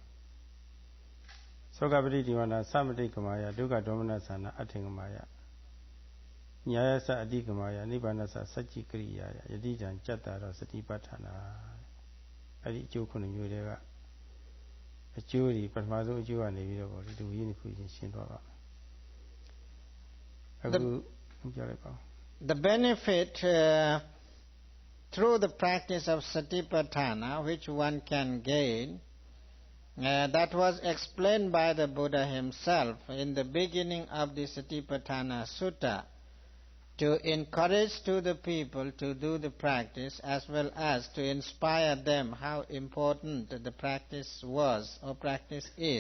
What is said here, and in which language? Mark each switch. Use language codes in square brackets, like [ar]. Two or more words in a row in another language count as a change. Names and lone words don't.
[pi] သောကပတိဒီဝနာသမတိကမာယဒုက္ခဒေါမနသနာအထင်ကမာယညာယသအတိကမာယနိဗ္ဗာနသစัจจิကရိယာယယတိတံကြတ္တာရောစတိပဋ္ဌာနာ [my] အဲ့ဒီအကျိုး9မျိုးတွေကအကျိုးတွေပထမဆုံးအကျိုးကနေပြီးတော့ဗောဒီရင်းတစ်ခုချင်းရှင်းသွားပါမယ်အခုပြောလိုက်ပါ [en] The benefit through the practice of Satipatthana which one can gain, that was explained by the Buddha himself in the beginning of the Satipatthana Sutta, to encourage to the people to do the practice as well as to inspire them how important the practice was or practice is.